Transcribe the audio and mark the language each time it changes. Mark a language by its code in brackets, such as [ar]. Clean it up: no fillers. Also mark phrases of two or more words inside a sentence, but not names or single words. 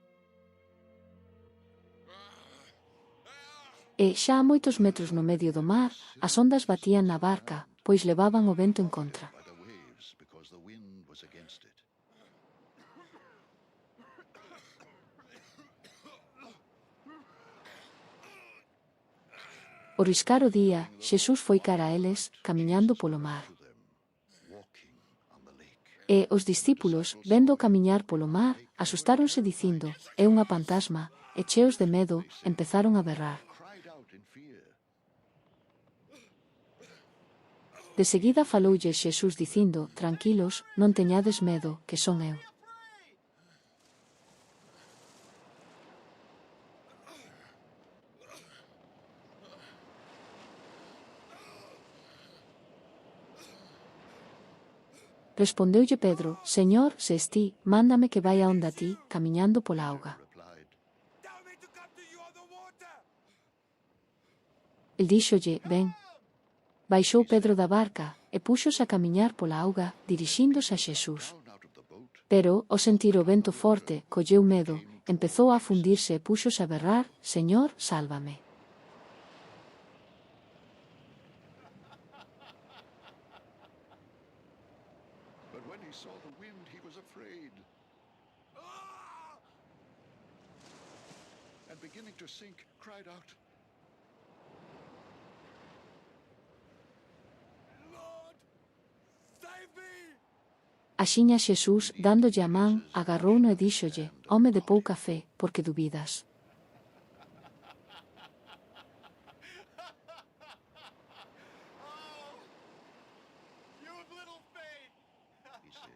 [gl] E, xa a moitos metros no medio do mar, as ondas batían na barca, pois levaban o vento en contra. [en] By the waves, because the wind was against it. [gl] Ao riscar o día, Xesús foi cara a eles, camiñando polo mar. [en] To them, walking on the lake. [gl] E os discípulos, vendo camiñar polo mar, asustáronse dicindo, é unha fantasma, e cheos de medo, empezaron a berrar. [en] Cried out in fear. [gl] De seguida faloulle Xesús dicindo, tranquilos, non teñades medo, que son eu. Respondeulle Pedro, Señor, se es ti, mándame que vai a onda ti, camiñando pola auga. [en] Replied, Tell me to come to you on the water. [gl] El díxolle, ven. Baixou Pedro da barca, e púxose a camiñar pola auga, dirixíndose a Xesús. [en] down out of the boat, [gl] Pero, ao sentir o vento forte, colleu medo, empezou a afundirse e púxose a berrar, Señor, sálvame. [en] but when he saw the wind, he was afraid. And beginning to sink, cried out, Lord, save me. [gl] Axiña Xesús, dándolle a man, agarrouno e díxolle, home de pouca fe, porque dubidas. [en] You have little faith. he said.